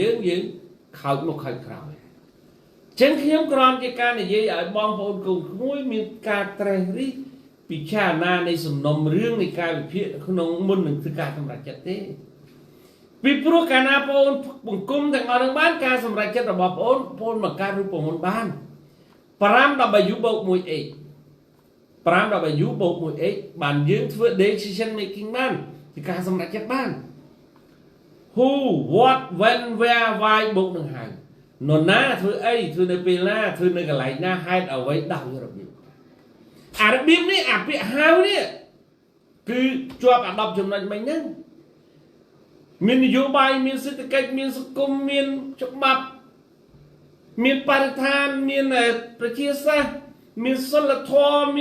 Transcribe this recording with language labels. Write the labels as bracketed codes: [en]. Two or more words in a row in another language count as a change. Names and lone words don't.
[km] យើងខោចមកខោចក្រោយចឹងខ្ញុំគ្រាន់ជាការនិយាយឲ្យបងប្អូនកូនក្មួយមានការត្រេះរិះពិចារណានៃសំណុំរឿងនៃការវិភាគក្នុងមុននឹងធ្វើការសម្រេចចិត្តទេពីព្រោះកាលណាបងប្អូនបង្គំទាំងអស់នឹងបានការសម្រេចចិត្តរបស់បងប្អូនមកការរូបមន្តបាន 5W បូក 1x 5W បូក 1x បានយើងធ្វើ [en] decision making [km] បានគឺ ការសម្រេចចិត្តបាន [en] who what when where why [km] បូកនឹងហៅនរណាធ្វើអីធ្វើនៅពេលណាធ្វើនៅកន្លែងណាហេតុអ្វីដោយរបៀបអារបៀបនេះអាពាក្យហៅនេះគឺជាប់អា 10ចំណុចមិញហ្នឹងមាននយោបាយមានសេដ្ឋកិច្ចមានសង្គមមានច្បាប់មានបរិស្ថានមានប្រជាសាស្ត្រមានសិលធម៌មាន